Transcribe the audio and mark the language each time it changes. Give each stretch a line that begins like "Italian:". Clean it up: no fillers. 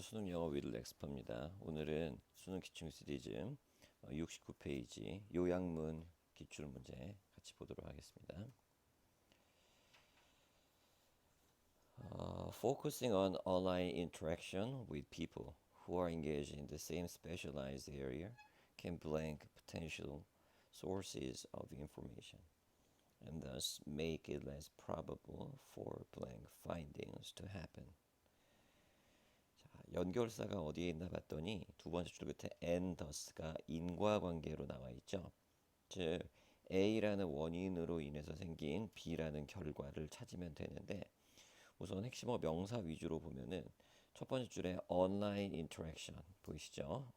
Korean: 수능 영어 위드 렉스퍼입니다. 오늘은 수능 기출 시리즈 69페이지 요약문 기출 문제 같이 보도록 하겠습니다.
English: Focusing on online interaction with people who are engaged in the same specialized area can blank potential sources of information and thus make it less probable for blank findings to happen.
Korean: 자, 연결사가 어디에 있나 봤더니 두 번째 줄 끝에 and thus가 인과관계로 나와 있죠. 즉 A라는 원인으로 인해서 생긴 B라는 결과를 찾으면 되는데 우선 핵심어 명사 위주로 보면은 첫 번째 줄에 online interaction 보이시죠?